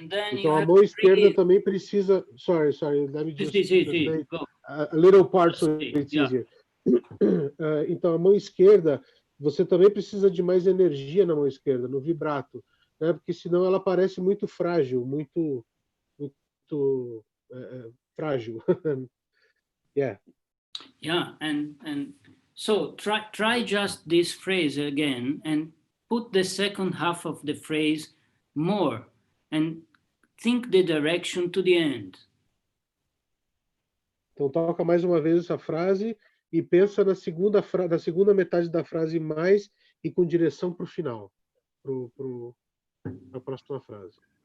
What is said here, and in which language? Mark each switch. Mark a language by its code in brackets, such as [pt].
[pt] Então a mão esquerda também precisa. [en] Sorry, let me just translate a little part so it's easier. [pt] Então a mão esquerda, você também precisa de mais energia na mão esquerda, no vibrato, né? Porque senão ela parece muito frágil, muito frágil. [en] Yeah. Yeah, and so try just this phrase again and put the second half of the phrase more and think the direction to the end. [pt] Então toca mais uma vez essa frase e pensa na segunda metade da frase mais e com direção para o final, para a próxima frase.